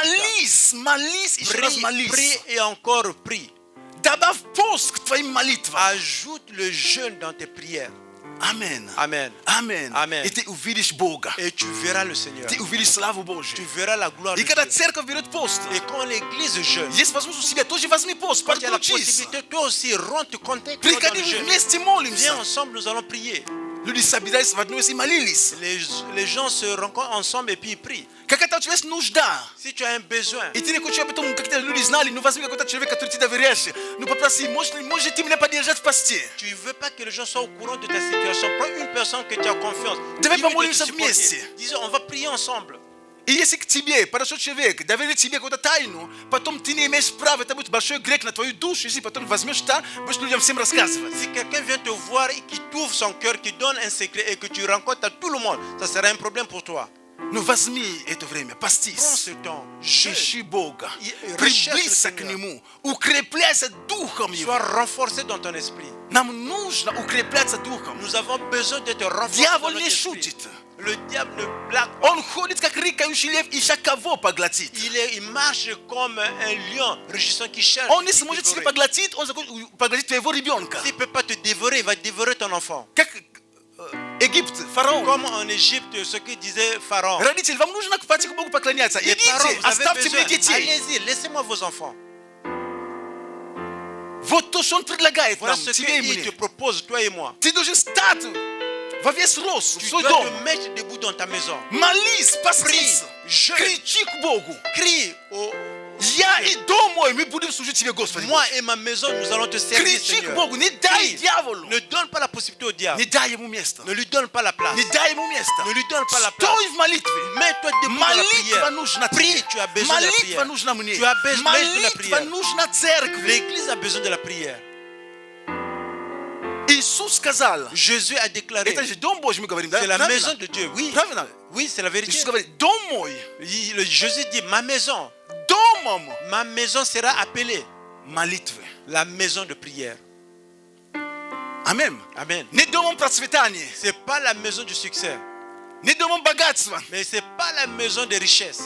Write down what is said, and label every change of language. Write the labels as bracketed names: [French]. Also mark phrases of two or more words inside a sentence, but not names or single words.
[Russian] Молись, еще раз молись. [French] Prie et encore prie. [Russian] Добавь пост к твоим молитвам. [French] Ajoute le jeûne dans tes prières. [Russian] Амен. [French] Amen. [Russian] Амен. [French] Amen. [Russian] И ты увидишь Бога. [French] Et tu verras le Seigneur. [Russian] Ты увидишь славу [French] Tu [Russian] Божью. [French] verras la gloire de [Russian] И когда [French] Dieu. [Russian] церковь берет пост, [French] Et quand l'église jeûne, [Russian] есть возможность у себя, тоже возьми пост, [French] quand il y a la [Russian] подключись. [French] possibilité, toi aussi, rentre, contacte dans [Russian] Приходи [French] le jeûne. [Russian] вместе [French] Viens [Russian] молимся. [French] ensemble, nous allons prier. [Russian] Люди собирались в одно место и молились. [French] Les gens se rencontrent ensemble et puis ils prient. [Russian] Какая-то у тебя есть нужда. [French] Si tu as un besoin, [Russian] И ты не хочешь об этом, как-то люди знали, ну возьми какой-то человек, который ты доверяешь. Ну попроси, может ты меня поддержать в посте? [French] tu ne veux pas que les gens soient au courant de ta situation. Prends une personne que tu as confiance. [Russian] Давай [French] Dis-lui de te [Russian] помолимся [French] supporter. [Russian] вместе. [French] Dis, on va prier ensemble. [Russian] И если к тебе подошел человек, доверит тебе какую-то тайну, потом ты не имеешь права, это будет большой грех на твою душу, если потом возьмешь там, будешь людям всем рассказывать. [French] Si quelqu'un vient te voir et qui t'ouvre son cœur, qui donne un secret et que tu rencontres à tout le monde, ça sera un problème pour toi. [Russian] Ну возьми это время, [French] Prends [Russian] постись. [French] ce temps. Jeûne. [Russian] Ищи Бога, И приблизься [French] recherche [Russian] к [French] le Seigneur. [Russian] Нему, укрепляйся Духом Его. [French] Sois renforcé dans ton esprit. [Russian] Нам нужно укрепляться Духом. [French] Nous avons besoin d'être renforcés dans [Russian] Дьявол [French] notre [Russian] не [French] esprit. [Russian] шутит. [French] Le diable ne blague pas. [Russian] Он ходит, как рыкающий лев, ища кого поглотит. [French] Il marche comme un lion rugissant qui cherche. [Russian] Он не [French] qui [Russian] сможет тебя [French] dévorer. [Russian] поглотить, он поглотит твоего ребенка. [French] S'il ne peut pas te dévorer, il va dévorer ton enfant. [Russian] Как Египет, фараон. [French] Comme en Égypte, ce que disait Pharaon. [Russian] Родители, вам нужно пойти к Богу поклоняться. [French] Les parents, [Russian] Идите, [French] vous avez [Russian] оставьте [French] besoin. [Russian] мне детей. [French] Allez-y, laissez-moi vos enfants. [Russian] Вот то, что он предлагает [French] Voilà [Russian] нам, [French] ce [Russian] тебе и [French] qu'il te [Russian] мне. [French] propose, toi et moi. [Russian] Ты должен стать во весь рост в [French] Tu [Russian] свой [French] dois [Russian] дом. [French] te mettre debout dans ta maison. [Russian] Молись, постись, [French] Prie, jeûne. [Russian] кричи к Богу. [French] Crie au... [Russian] Я и дом мой, мы будем служить тебе, Господи. [French] Moi et ma maison, nous allons te servir, [Russian] Кричи к [French] Seigneur. [Russian] Богу, не дай [French] Crie. [Russian] дьяволу, [French] Ne donne pas la possibilité au diable. [Russian] не дай ему место. [French] Ne lui donne pas la place. [Russian] Не дай ему место. [French] Ne lui donne pas la place. [Russian] Стой в молитве. [French] Mets-toi debout dans la [Russian] Молитва [French] prière. [Russian] нужна [French] Prie, [Russian] тебе. [French] tu as besoin de la [Russian] Молитва [French] prière. [Russian] нужна мне. [French] Tu as besoin de la [Russian] Молитва [French] prière. [Russian] нужна церкви. [French] L'église a besoin de la prière. [Russian] Иисус сказал, [French] Jésus a déclaré, [Russian] это же дом Божий, мы говорим, да? [French] c'est la [Russian] Правильно? [French] maison de Dieu. Oui, [Russian] Правильно? [French] oui, c'est la vérité. [Russian] Иисус говорит, дом мой, [French] Jésus dit, ma maison [Russian] домом [French] sera appelée [Russian] молитвы. [French] la maison de prière. [Russian] Аминь. [French] Amen. [Russian] Не домом процветания, [French] C'est pas la maison du succès, [Russian] не домом богатства, [French] mais c'est pas la maison de richesse.